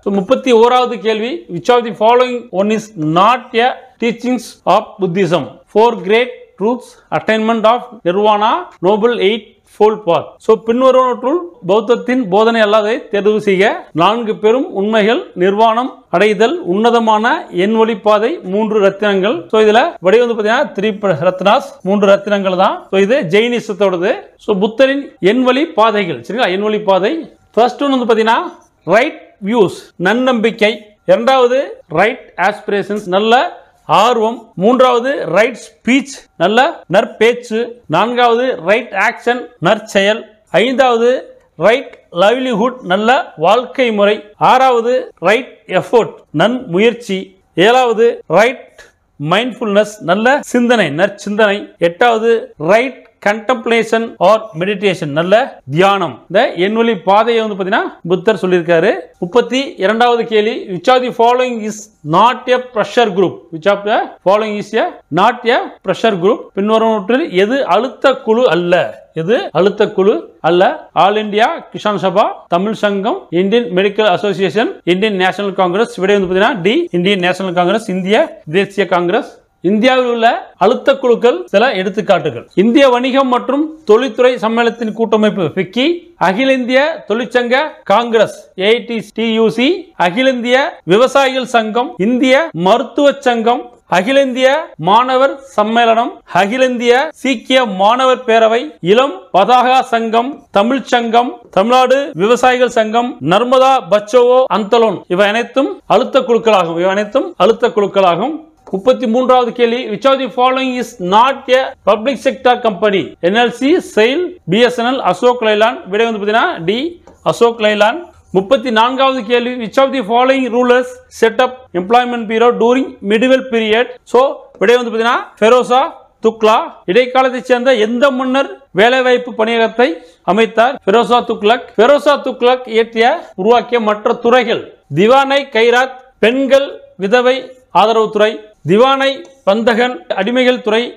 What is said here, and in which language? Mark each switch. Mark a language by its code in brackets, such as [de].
[ta] 31வது கேள்வி, [en] which of the following one is not a teachings of Buddhism? 4 great truths, attainment of nirvana, noble 8 fold path. [ta] So பின்வருவனற்றுள் பௌத்தத்தின் போதனை அல்லாததை தேர்வு செய்க. 4 பெரும் உண்மைகள், நிர்வாணம் அடைதல், உன்னதமான எண் வழிப்பாதை, 3 ரத்தினங்கள். சோ இதுல வடி வந்து பாத்தீங்கன்னா 3 ரத்னாஸ், 3 ரத்தினங்கள் தான். சோ இது ஜெயினிசத்தோடது. சோ புத்தரின் எண் வழி பாதைகள், சரிங்களா? எண் வழி பாதை. ஃபர்ஸ்ட் ஒன் வந்து பாத்தீங்கன்னா ரைட் வியூஸ், நன்னம்பிக்கை. இரண்டாவது ரைட் ஆஸ்பிரேஷன்ஸ், நல்ல ஆர்வம். மூன்றாவது ரைட் ஸ்பீச், நல்ல நற்பேச்சு. நான்காவது ரைட் ஆக்ஷன், நற்செயல். ஐந்தாவது ரைட் லைவ்லிஹுட், நல்ல வாழ்க்கை முறை. ஆறாவது ரைட் எஃபோர்ட், நன்முயற்சி. ஏழாவது ரைட் மைண்ட்ஃபுல்னஸ், நல்ல சிந்தனை, நற்சிந்தனை. எட்டாவது [en] right contemplation or meditation, [ta] நல்ல தியானம். இந்த எண்வழி பாதையை வந்து பாத்தீங்கன்னா புத்தர் சொல்லியிருக்காரு. 32வது கேள்வி, [en] which of the following is not a pressure group? which of the following is a not a pressure group? [ta] பின்வருவனவற்றில் எது அழுத்த குழு அல்ல? எது அழுத்த குழு அல்ல? ஆல் இந்தியா கிசான் சபா, தமிழ் சங்கம், Indian medical association, Indian national Congress. விடை வந்து பாத்தீங்கன்னா டி, இந்தியன் நேஷனல் காங்கிரஸ், இந்திய தேசிய காங்கிரஸ். இந்தியாவில் உள்ள அழுத்த குழுக்கள் சில எடுத்துக்காட்டுகள். இந்திய வணிகம் மற்றும் தொழில்துறை சம்மேளனத்தின் கூட்டமைப்பு ஃபிக்கி, அகில இந்திய தொழிற்சங்க காங்கிரஸ் AITTUC, அகில இந்திய விவசாயிகள் சங்கம், இந்திய மருத்துவ சங்கம், அகில இந்திய மாணவர் சம்மேளனம், அகில இந்திய சீக்கிய மாணவர் பேரவை, இளம் பதாகா சங்கம், தமிழ் சங்கம், தமிழ்நாடு விவசாயிகள் சங்கம், நர்மதா பச்சோவோ அந்தலோன். இவை அனைத்தும் அழுத்த குழுக்களாகும். 33வது கேள்வி, [en] which of the following is not a public sector company? NLC, SAIL, BSNL, Ashok Leyland. [ta] விடை வந்து பாத்தீங்கன்னா டி, அசோக் லைலாண்ட். 34வது கேள்வி, [en] which of the following rulers set up employment bureau during medieval period? [ta] So விடை வந்து பாத்தீங்கன்னா ஃபெரோசா துக்லா. இடைக்காலத்தைச் சேர்ந்த எந்த மன்னர் வேலைவாய்ப்பு பணியகத்தை அமைத்தார்? ஃபெரோசா துக்லக். ஃபெரோசா துக்லக் உருவாக்கிய மற்ற துறைகள்: திவானை கைராத், பெண்கள் விதவை ஆதரவு துறை, திவானை பந்தகன், அடிமைகள் துறை.